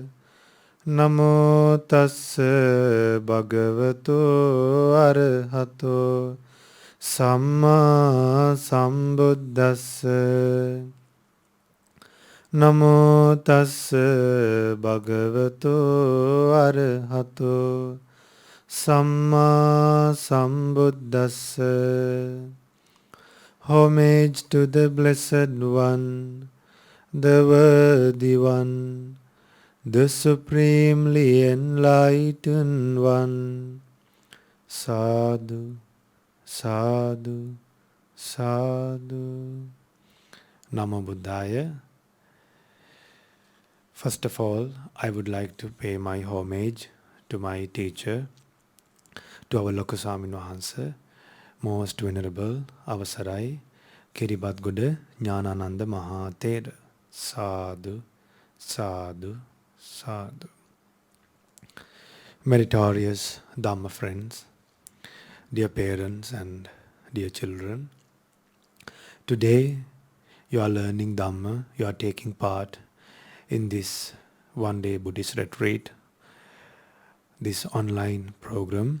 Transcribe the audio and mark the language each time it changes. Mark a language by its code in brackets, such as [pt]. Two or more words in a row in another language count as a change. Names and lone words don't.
[pi] Namo tassa bhagavato arahato samma sambuddhassa. Namo tassa bhagavato arahato samma sambuddhassa. [en] Homage to the Blessed One, the Worthy One, the Supremely Enlightened One. [pi] Sadhu, sadhu, sadhu. Namo Buddhaya. [en] First of all, I would like to pay my homage to my teacher, to our [si] Lokasamin Wahansa, [en] most venerable Avasarai Kiribatguda Jnanananda Mahathera. [pi] Sadhu, sadhu, sadhu. [en] Meritorious Dhamma friends, dear parents and dear children, today you are learning Dhamma, you are taking part in this one-day Buddhist retreat, this online program.